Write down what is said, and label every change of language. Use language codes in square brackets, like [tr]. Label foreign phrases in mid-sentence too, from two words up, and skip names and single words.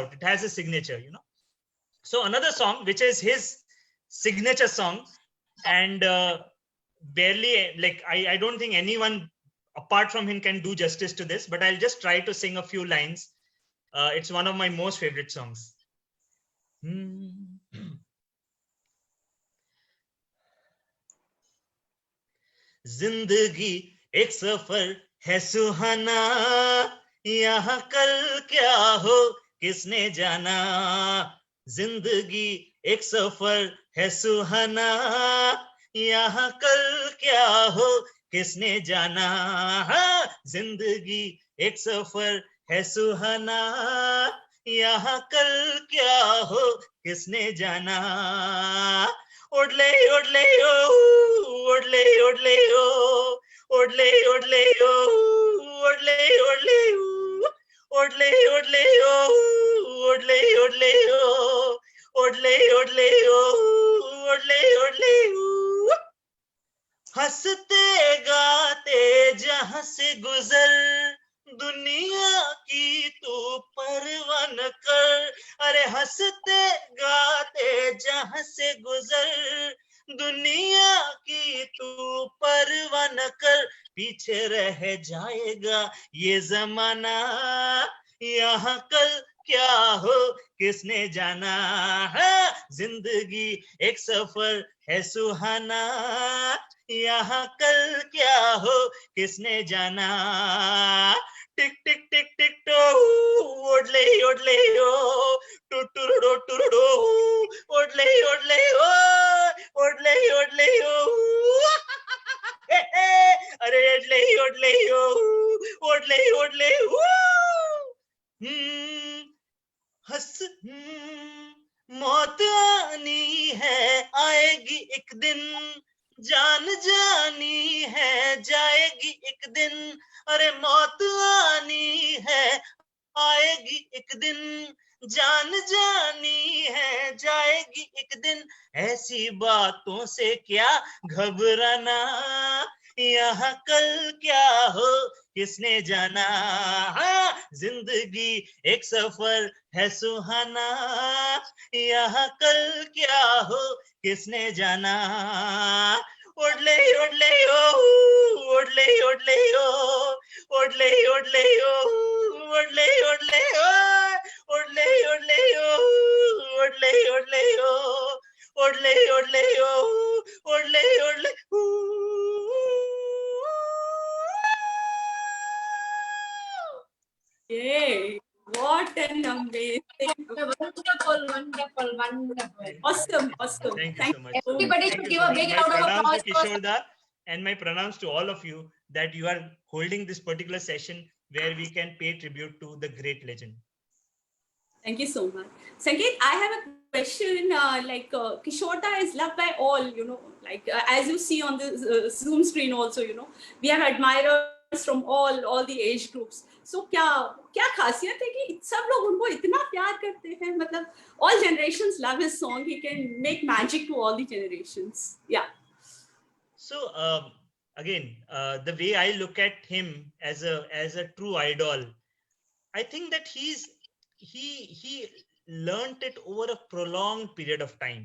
[en] It has a signature, So another song, which is his signature song, and barely, like, I don't think anyone apart from him can do justice to this, but I'll just try to sing a few lines. It's one of my most favorite songs. [hi] जिंदगी एक सफर है सुहाना, यहाँ कल क्या हो किसने जाना। जिंदगी एक सफर है सुहाना, यहाँ कल क्या हो किसने जाना। जिंदगी एक सफर है सुहाना, यहाँ कल क्या हो किसने जाना। ओडले ओडले ओ, ओडले ओडले ओ, ओडले ओडले ओ, ओडले ओडले ओ, ओडले ओडले ओ, ओडले ओडले ओ, ओडले ओडले ओ, ओडले ओडले ओ। हंसते गाते जहां से गुजर, दुनिया की तू परवाह न कर। अरे हंसते गाते जहां से गुजर, दुनिया की तू परवाह न कर। पीछे रह जाएगा ये जमाना, यहाँ कल क्या हो किसने जाना। जिंदगी एक सफर है सुहाना, यहाँ कल क्या हो किसने जाना। टिक टिक टिक टिक टो, ओडले ओडले ओ, टुटुरुडो टुरुडो, ओडले ओडले ओ, ओडले ओडले ओ। अरे ओडले ओडले ओ, ओडले ओडले ओ। हंस मौत आनी है आएगी एक दिन, जान जानी है जाएगी एक दिन। अरे मौत आनी है आएगी एक दिन, जान जानी है जाएगी एक दिन। ऐसी बातों से क्या घबराना, यहाँ कल क्या हो किसने जाना। जिंदगी एक सफर है सुहाना, यहाँ कल क्या हो किसने जाना। ओडले ओडले ओ, ओडले ओडले ओ, ओडले ओडले ओ, ओडले ओडले ओ, ओडले ओडले ओ, ओडले ओडले ओ, ओडले ओडले ओ, ओडले ओडले ओ। [en] Yay! What an amazing, Wonderful. awesome. Thank you so much. Everybody Thank should you give so a much. big My round of pranams applause to for Kishore Da, and my pranams to all of you that you are holding this particular session where we can pay tribute to the great legend. Thank you so much. Sanket, I have a question. Kishore Da is loved by all, as you see on the Zoom screen also, we have admirers from all the age groups. [hi] So क्या खासियत है कि सब लोग उनको इतना प्यार करते हैं, मतलब [en] all generations love his song. He can make magic to all the generations. Yeah. So again, the way I look at him as a true idol, I think that he learned it over a prolonged period of time.